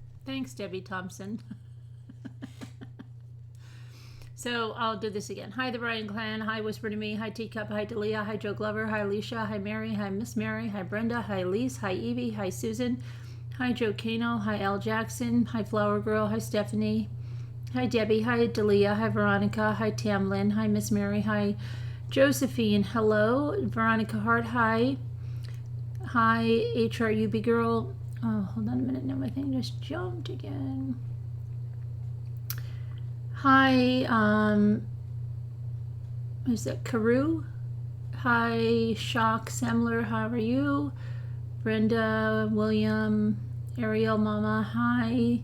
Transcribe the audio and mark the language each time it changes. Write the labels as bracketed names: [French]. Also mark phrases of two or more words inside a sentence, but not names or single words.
[English] Thanks, Debbie Thompson. So I'll do this again. Hi, the Ryan Clan. Hi, Whisper to Me. Hi, Teacup. Hi, Delia. Hi, Joe Glover. Hi, Alicia. Hi, Mary. Hi, Miss Mary. Hi, Brenda. Hi, Lise. Hi, Evie. Hi, Susan. Hi, Joe Kano. Hi, Al Jackson. Hi, Flower Girl. Hi, Stephanie. Hi, Debbie. Hi, Delia. Hi, Veronica. Hi, Tamlin. Hi, Miss Mary. Hi, Josephine. Hello. Veronica Hart. Hi. Hi, HRUB Girl. Oh, hold on a minute. No, my thing just jumped again. Hi, is that Carew? Hi, Shock Semler, how are you? Brenda, William, Ariel, Mama, hi.